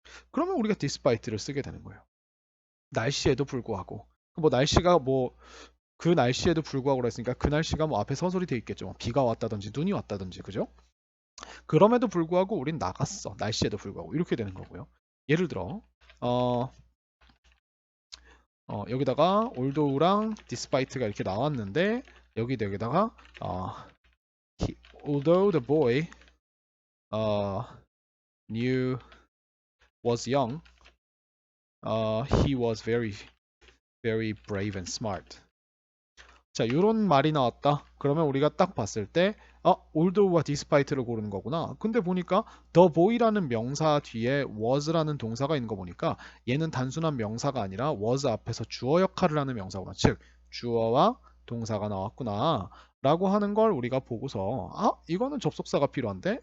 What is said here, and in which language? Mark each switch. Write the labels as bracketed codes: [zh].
[ko] 그러면 우리가 despite를 쓰게 되는 거예요. 날씨에도 불구하고. 뭐 날씨가 뭐 그 날씨에도 불구하고 그랬으니까 그 날씨가 뭐 앞에 서술이 돼 있겠죠. 뭐 비가 왔다든지 눈이 왔다든지, 그죠? 그럼에도 불구하고 우린 나갔어. 날씨에도 불구하고 이렇게 되는 거고요. 예를 들어 어, 여기다가 although랑 despite가 이렇게 나왔는데 여기다가 [en] although the boy knew was young, he was very very brave and smart. [ko] 자, 이런 말이 나왔다. 그러면 우리가 딱 봤을 때 old와 despite를 고르는 거구나. 근데 보니까 the boy라는 명사 뒤에 was라는 동사가 있는 거 보니까 얘는 단순한 명사가 아니라 was 앞에서 주어 역할을 하는 명사구나. 즉, 주어와 동사가 나왔구나. 라고 하는 걸 우리가 보고서 이거는 접속사가 필요한데?